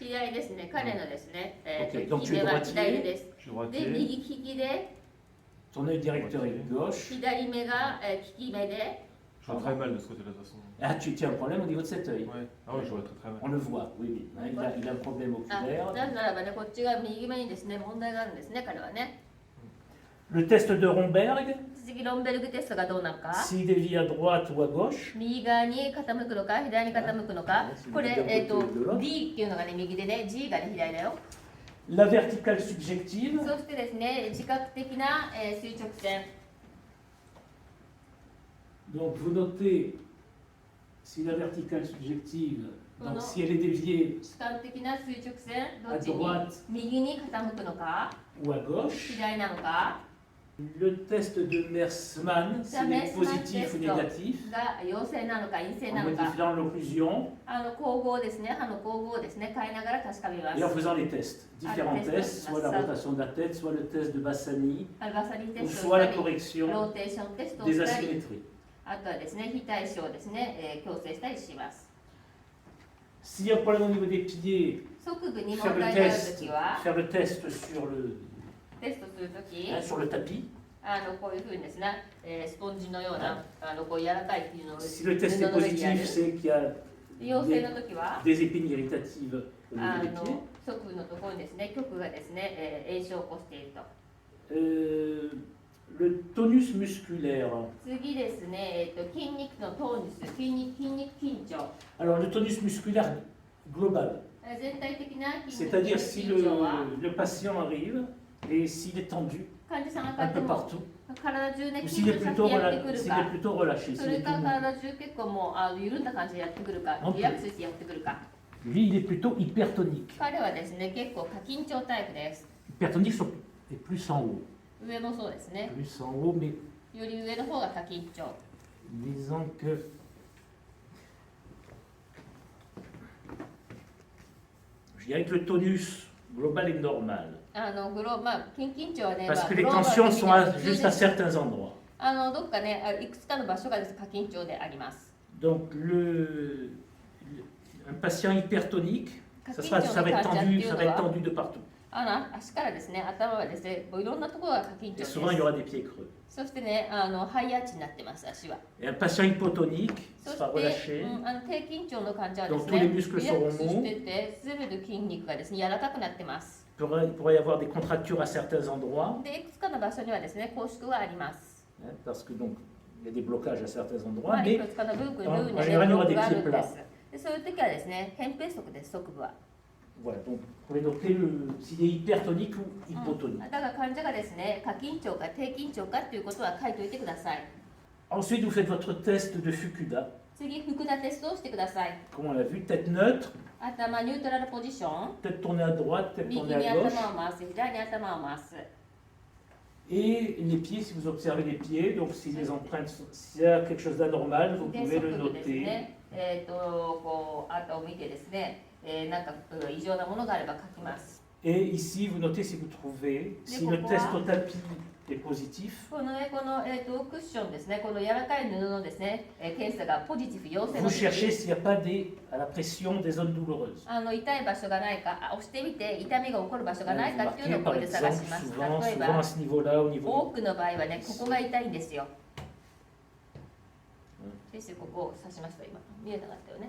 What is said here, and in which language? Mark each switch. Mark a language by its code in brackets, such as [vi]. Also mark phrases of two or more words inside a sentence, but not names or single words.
[ja] 左ですね、彼のですね、 [fr] Ok, [ja] 利 [fr] donc [ja] き [fr] tu es [ja] 目は [fr] droitier. [ja] 左です。 [fr] Je suis [ja] で、 [fr] droitier. [ja] 右利きで、 [fr] Ton œil directeur est gauche. [ja] 左目が利き目で、 [fr] Je vois très mal de ce côté-là de toute façon. Ah, tu as un problème au niveau de cet œil. Ouais. Ah ouais, je vois très très mal. On le voit, oui, oui. Hein, il a un problème [ja] あ、 [fr] oculaire. [ja] なぜならばね、こっちが右目にですね、問題があるんですね、彼はね。 [fr] Le test de Romberg, [ja] 次、ロンベルグテストがどうなのか。 [fr] s'il dévie à droite ou à gauche, [ja] 右側に傾くのか、左に傾くのか。これ、うん D っていうのがね、右でね、G がね、左だよ。 [fr] la verticale subjective, [ja] そしてですね、自覚的な、垂直線。 [fr] donc vous notez si la verticale subjective, Non, non. donc si elle est déviée [ja] 主観的な垂直線、ど [fr] à [ja] っちに [fr] droite [ja] 右に傾くのか、 [fr] ou à gauche, [ja] 左なのか [fr] le test de Mersmann, Ça, s'il est Mersmann positif ou test. négatif, [ja] が陽性なのか陰性 [fr] en [ja] なのか。 [fr] modifiant l'occlusion [ja] 光合ですね、歯の光合をですね、変えながら確かめま [fr] et en [ja] す。 [fr] faisant les tests. Différents Ah, le test tests, de soit la Bassani. rotation de la tête, soit le test de Bassani, [ja] アルバサリテ [fr] ou [ja] スト [fr] soit [ja] を [fr] la [ja] したり、ロ [fr] correction [ja] ーテーションテストを [fr] des [ja] したり、 [fr] asymétries. [ja] あとはですね、非対称をですね、矯正したりします。 [fr] S'il y a un problème au niveau des pieds, [ja] 側部に [fr] faire [ja] 問 [fr] le [ja] 題があると [fr] test, [ja] きは、 [fr] faire le test sur le, [ja] テストするとき、 [fr] hein, sur le tapis. [ja] こういうふうにですね、スポンジのような、こう柔らかいっていうのを [fr] Si le test [ja] 布 [fr] est [ja] の上にやる [fr] positif, c'est qu'il y a [ja] 陽性のときは、 [fr] des épines irritatives au niveau [ja] 側 [fr] des pieds. [ja] 部のところにですね、局がですね、炎症を起こしていると。 [fr] le tonus musculaire. [ja] 次ですね、筋肉のトーニス、筋肉緊張。 [fr] Alors, le tonus musculaire global, [ja] 全体的な筋肉 [fr] c'est-à-dire si [ja] 緊張は [fr] le patient arrive et s'il est tendu [ja] 患者さんが [fr] un [ja] 帰って [fr] peu [ja] も [fr] partout, [ja] 体中ね [fr] ou [ja] 緊 [fr] s'il est [ja] 張させ [fr] plutôt, [ja] てやってくる [fr] s'il est [ja] か、 [fr] plutôt relâché, [ja] そ [fr] s'il [ja] れ [fr] est [ja] か tout mou. 体中結構もう緩んだ感じでやってくるか、本当リラックスしてやってくるか。 [fr] Lui, il est plutôt hypertonique. [ja] 彼はですね、結構過緊張タイプです。 [fr] Hypertonique est plus en haut. [ja] 上もそうですね。 [fr] Plus en haut, mais [ja] より上の方が過緊張。 [fr] disons que je dirais que le tonus global est normal. [ja] 筋緊張はね、 [fr] Parce que [ja] グ [fr] les [ja] ローバル [fr] tensions [ja] 的 [fr] sont [ja] な [fr] juste à certains endroits. [ja] どっかね、いくつかの場所がです過緊張であります。 [fr] Donc un patient hypertonique, ça va être tendu de partout. [ja] 足からですね、頭はですね、いろんなところが過緊張 [fr] Et [ja] です。 [fr] souvent, il y aura des pieds creux. [ja] そしてね、ハイアーチになってます、足は。 [fr] Et un patient hypotonique [ja] そ [fr] sera [ja] して [fr] relâché. [ja] 低緊張の患者はです [fr] Donc, tous [ja] ね、 [fr] les [ja] リ [fr] muscles [ja] ラック [fr] seront [ja] スしてて、すべて筋肉がですね、柔らかくなってます。 [fr] Il pourrait y avoir des contractures à certains endroits, [ja] で、いくつかの場所にはですね、拘縮があります。 [fr] hein, parce que donc il y a des blocages à certains [ja] ま [fr] endroits, [ja] あ、い [fr] mais [ja] くつかの部分には [fr] en [ja] ね、 [fr] général, il y [ja] ブロ [fr] aura [ja] ッ [fr] des [ja] クがある [fr] pieds [ja] んで [fr] plats. [ja] す。で、そういう時はですね、扁平足です、側部は。 [fr] Voilà, donc vous pouvez noter s'il est hypertonique ou hypotonique. [ja] だから患者がですね、過緊張か低緊張かっていうことは書いておいてください。 [fr] Ensuite, vous faites votre test de Fukuda. [ja] 次、福田テストをしてください。 [fr] Comme on l'a vu, tête neutre, [ja] 頭ニュートラルポジション。 [fr] tête tournée à droite, tête [ja] 右 [fr] tournée [ja] に [fr] à gauche. [ja] 頭を回す、左に頭を回す。 [fr] Et les pieds, si vous observez les pieds, donc si les empreintes, s'il y a quelque chose d'anormal, vous [ja] で、 [fr] pouvez [ja] 側 [fr] le [ja] 部です [fr] noter. [ja] ね。あとを見てですね、なんか異常なものがあれば書きます。 [fr] Et ici, vous notez si vous trouvez, si le pourquoi test au tapis est positif, [ja] このね、クッションですね、この柔らかい布のですね、検査がポジティブ陽性の [fr] vous [ja] 時 [fr] cherchez s'il n'y a pas à la pression des zones douloureuses. [ja] 痛い場所がないか、押してみて痛みが起こる場所がない [fr] Vous [ja] かっていうの [fr] marquez [ja] をこ [fr] par [ja] れで探 [fr] exemple [ja] します。 [fr] souvent, [ja] 例え [fr] souvent [ja] ば [fr] à ce niveau-là, au niveau [ja] 多くの場合はね、ここが痛いんですよ。先生、ここを刺しました、今。見えなかったよね。